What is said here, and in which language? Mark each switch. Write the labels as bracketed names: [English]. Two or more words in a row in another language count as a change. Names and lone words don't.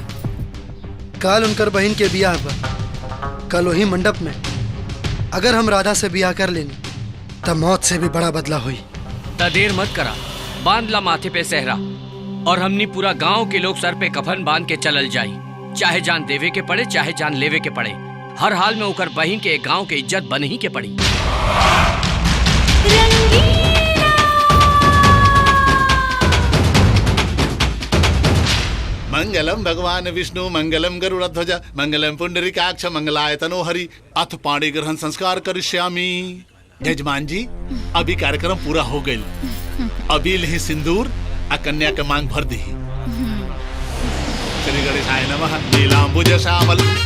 [Bhojpuri] कल उनकर बहन के बियाह बा, कल वही मंडप में अगर हम राधा से बियाह कर लेनी तब मौत से भी बड़ा बदला हुई। ता देर मत करा, बांध ला माथे पे सहरा और हमनी पूरा गांव के लोग सर पे कफन बांध के चलल जाई। चाहे जान देवे के पड़े चाहे जान लेवे के पड़े, हर हाल में ओकर बहन के गांव के इज्जत बन ही के पड़ी। [Sanskrit] मंगलम भगवान विष्णु मंगलम गरुड़ध्वज मंगलम पुंडरीकाक्ष मंगलाय तनोहरि अथ पाणी ग्रहण संस्कार करिष्यामि। [Bhojpuri] यजमान जी, अभी कार्यक्रम पूरा हो गई, अभी लही सिंदूर आ कन्या के मांग भर दी। [Sanskrit] श्री गणेशाय नमः। नीलांबुज श्यामल।